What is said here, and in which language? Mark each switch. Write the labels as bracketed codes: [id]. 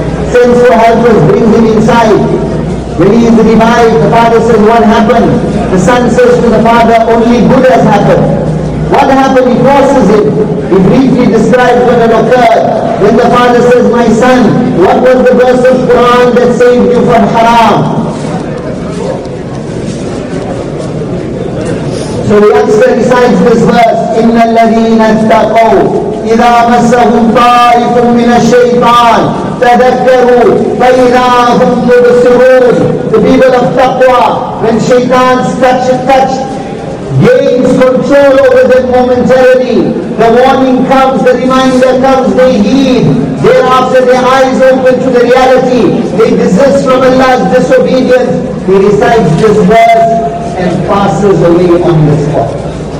[en] Sends for helpers, brings him inside. When he is revived, the father says, what happened? The son says to the father, only good has happened. What happened? He crosses it. He briefly describes what had occurred. Then the father says, my son, what was the verse of Quran that saved you from haram? So the youngster recites this verse, [ar] إِنَّ الَّذِينَ اتَّقَوْا إِذَا مَسَّهُمْ طَائِفٌ مِّنَ الشَّيْطَانِ تَذَكَّرُوا فَإِذَا هُمْ مُبْصِرُونَ. [en] The people of taqwa, when shaitans touch, gains control over them momentarily. The warning comes, the reminder comes, they heed. Thereafter their eyes open to the reality. They desist from Allah's disobedience. He recites this verse and passes away on the spot.